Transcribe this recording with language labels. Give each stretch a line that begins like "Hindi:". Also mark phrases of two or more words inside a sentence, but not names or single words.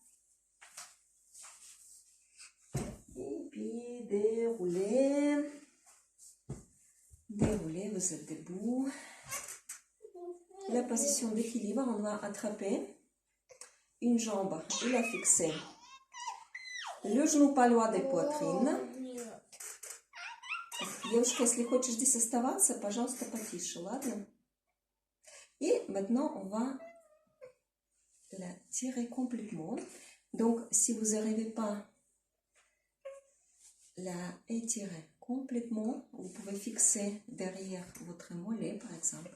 French: Et puis déroulez. Déroulez, vous êtes debout. La position d'équilibre, on va attraper une jambe et la fixer. Le genou pas loin des poitrines.
Russian: Девушка, если хочешь здесь оставаться, пожалуйста, потише, ладно?
French: Et maintenant, on va la tirer complètement. Donc, si vous n'arrivez pas à la étirer complètement, vous pouvez fixer derrière votre mollet, par exemple.